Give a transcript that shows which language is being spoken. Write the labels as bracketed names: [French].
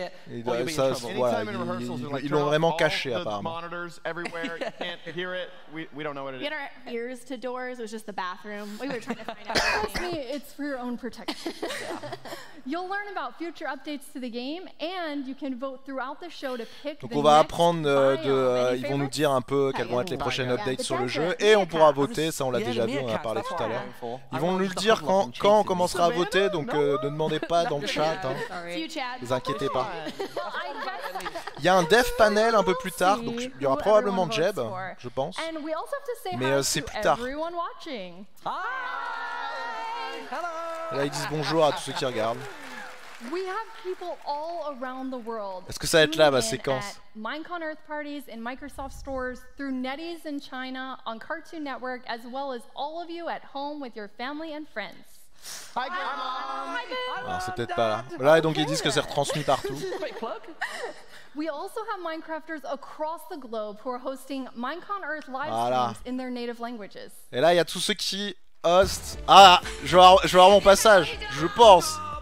[French] Ils l'ont vraiment caché apparemment. [English] Get our ears to doors. It was just the bathroom. We were trying to find out. Trust me, it's for your own protection. You'll learn about future updates to the game, and you can vote throughout the show to pick. [French] Donc on va apprendre ils vont nous dire un peu quelles vont être les prochaines updates sur le jeu et on pourra voter, ça on l'a déjà vu, on en a parlé tout à l'heure. Ils vont nous le dire quand on commencera à voter, donc ne demandez pas dans le chat, hein. Ne vous inquiétez pas. Il y a un dev panel un peu plus tard, donc il y aura probablement Jeb, je pense, mais c'est plus tard. Là ils disent bonjour à tous ceux qui regardent. Est-ce que ça va être là ma séquence? [English] Minecon Earth parties in Microsoft stores, through NetEase in China, on Cartoon Network, as well as all of you at home with your family and friends. Hi, Grandma. [French] Alors c'est peut-être pas là. Là donc ils disent que c'est retransmis partout. [English] We also have Minecrafters across the globe who are hosting Minecon Earth live streams in their native languages. [French] Et là il y a tous ceux qui hostent. Ah, je vais avoir mon passage, je pense.